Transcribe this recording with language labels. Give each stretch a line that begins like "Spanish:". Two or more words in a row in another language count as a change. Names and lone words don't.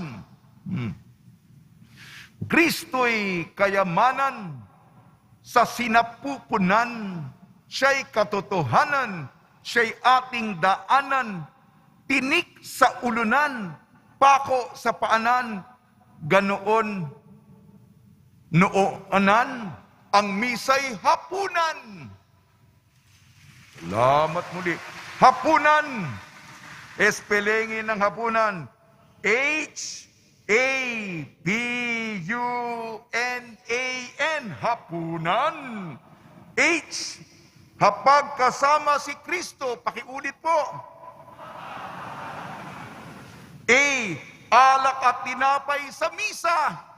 Filipino: Kristo'y kayamanan, sa sinapupunan, siya'y katotohanan, siya'y ating daanan, tinik sa ulunan, pako sa paanan, ganoon noonan, ang misa'y hapunan. Salamat muli. Hapunan. Espelengin ng hapunan. H-A-P-U-N-A-N. Hapunan. H. Kapag kasama si Kristo, pakiulit po. A. Alak at tinapay sa misa.